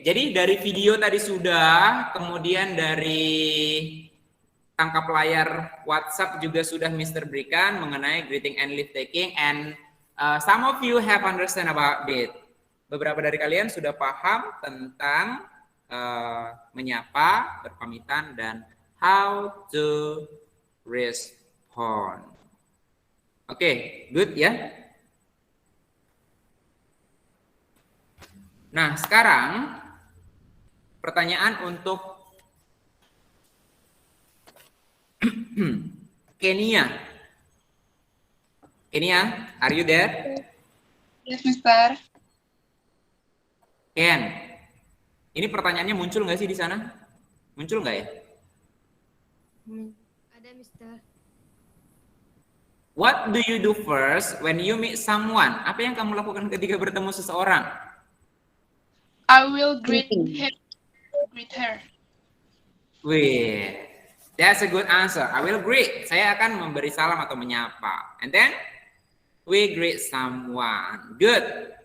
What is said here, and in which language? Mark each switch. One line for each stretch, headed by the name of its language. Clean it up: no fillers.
Indonesian: Jadi dari video tadi sudah, kemudian dari tangkap layar WhatsApp juga sudah Mr. berikan mengenai
English: greeting and leave taking, and some of you have understand about it.
Indonesian: Beberapa dari kalian sudah paham tentang menyapa, berpamitan, dan
English: how to respond. Oke, good ya.
Indonesian: Nah, sekarang pertanyaan untuk Kenia.
English: Kenia, are you there? Yes, Mister.
Indonesian: Ken, ini pertanyaannya muncul nggak sih di sana? Muncul nggak ya? Ada, Mister.
English: What do you do first when you meet someone?
Indonesian: Apa yang kamu lakukan ketika bertemu seseorang?
English: I will greet Greeting. him. Greet her. Wih, that's a good answer. I will greet.
Indonesian: Saya akan memberi salam atau menyapa.
English: And then we greet someone. Good.